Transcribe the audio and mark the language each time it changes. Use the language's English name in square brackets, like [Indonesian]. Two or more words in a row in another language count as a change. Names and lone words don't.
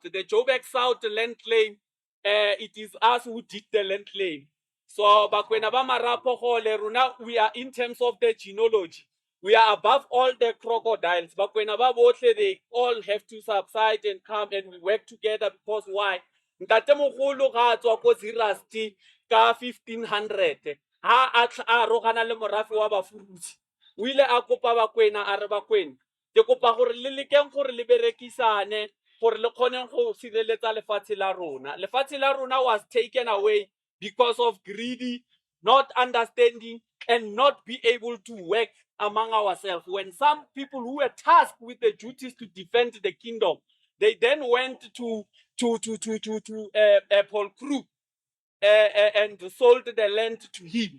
[English] The Joburg South land claim, it is us who did the land claim. So, we are in terms of the genealogy. We are above all the crocodiles. But when they all have to subside and come and we work together because why? [Tswana] Ntate mogolo ga tswa ko Zerasti ka 1500 ha a rogana le morafe wa bafurusi o ile a kopa bakwena a re bakwena ke kopa gore le lekeng gore le berekisane gore le kgone go sireletsa lefatshe la rona. Lefatshe la rona [English] was taken away because of greedy, not understanding, and not be able to work among ourselves. When some people who were tasked with the duties to defend the kingdom, they then went to Paul Krug and sold the land to him.